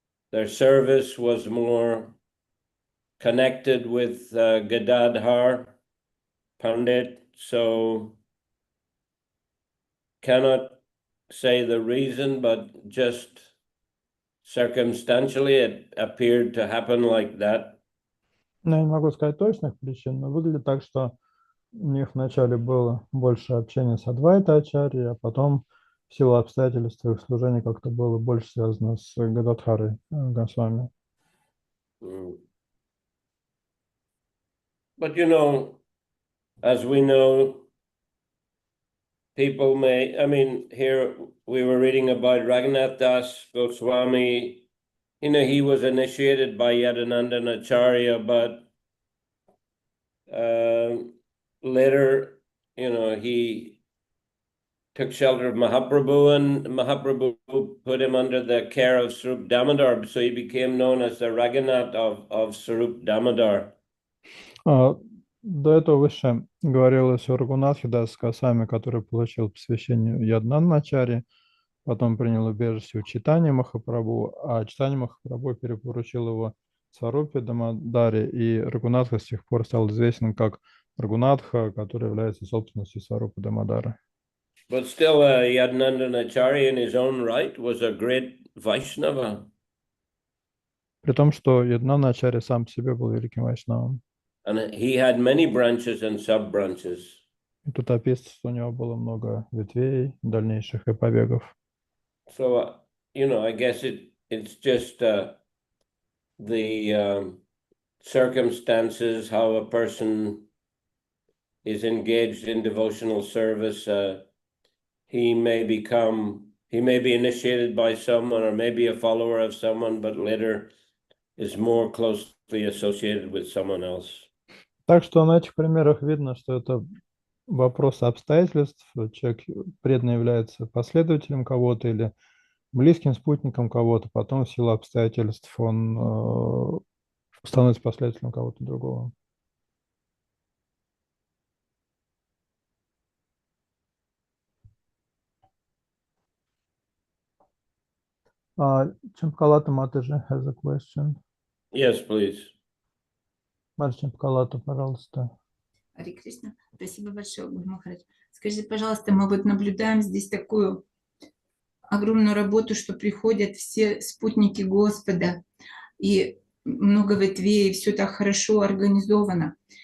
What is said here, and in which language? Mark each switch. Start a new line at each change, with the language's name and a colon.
English: their service was more connected with Gadadhar Pandit, so cannot say the reason, but just circumstantially it appeared to happen like that.
Russian: Я не могу сказать точных причин, но выглядит так, что у них вначале было больше общения с Адвайта Ачарьей, а потом в силу обстоятельств их служения как-то было больше связано с Гададхарой Госвами.
English: But as we know, people here we were reading about Raghunath Das Goswami. He was initiated by Yadananda Acharya, but later, he took shelter of Mahaprabhu, and Mahaprabhu put him under the care of Sarup Damodar, so he became known as the Raghunath of Sarup Damodar.
Russian: До этого выше говорилось о Рагунатхе Дас Госвами, который получил посвящение Ядананда Ачарьи, потом принял убежище у Чайтаньи Махапрабху, а Чайтанья Махапрабху перепоручил его Сварупе Дамадаре, и Рагунатха с тех пор стал известен как Рагунатха, который является собственностью Сварупы Дамадара.
English: But still, Yadunandanacharya in his own right was a great Vaishnava.
Russian: При том, что Ядунаначарья сам по себе был великим вайшнавом.
English: And he had many branches and sub-branches.
Russian: И тут описывается, что у него было много ветвей, дальнейших и побегов.
English: So, I guess it's just the circumstances, how a person is engaged in devotional service. He may be initiated by someone or maybe a follower of someone, but later is more closely associated with someone else.
Russian: Так что на этих примерах видно, что это вопрос обстоятельств. Человек преданно является последователем кого-то или близким спутником кого-то, потом в силу обстоятельств он становится последователем кого-то другого.
English: Чампкалата Матаджи has a question. Yes, please.
Russian: Матаджи Чампкалата, пожалуйста. Харе Кришна. Спасибо большое, Гуру Махарадж. Скажите, пожалуйста, мы вот наблюдаем здесь такую огромную работу, что приходят все спутники Господа, и много ветвей, и все так хорошо организовано.